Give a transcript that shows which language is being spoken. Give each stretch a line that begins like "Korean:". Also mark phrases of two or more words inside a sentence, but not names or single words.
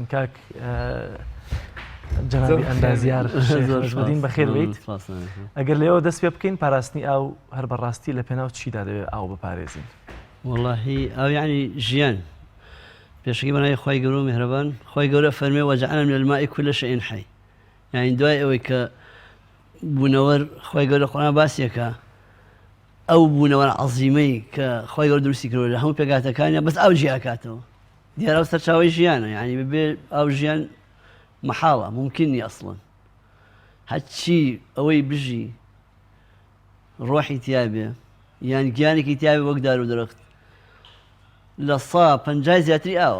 Central Kurdish: کاک جەنابی ئەندازیار نەجبەدین بەخێر بیت. ئەگەر لێەوە دەست پێ بکەین پاراستنی ئاو هەر بەڕاستی لە پێناوچیدا دەوێت ئاو بپارێزین؟ والله ئەو یعنی ژیان پێشکی بەنای خی گەورە و میهرەبان خی گەورە فەرمێ
Arabic: وەجعلنا من الماء كل شيء حي.
Central Kurdish: یعنی دوای ئەوەی کە بوونەوەر خی گەورە قورآن باسیەکە ئەو بوونەوەر عەزیمەی کە خی گەورە دروستی کردووە لە هەموو پێگاتەکانیە بەس ئەو ژیاکاتەوە دیارە سەرچاوی ژیانە. یعنی ببێ ئەو ژیان محاڵە ممکننی ئەسڵن هەچی ئەوەی بژی ڕۆحی تیابێ یان گیانێکی تیاوی وەک دار و درەخت لە 150 زیاتری ئاوە.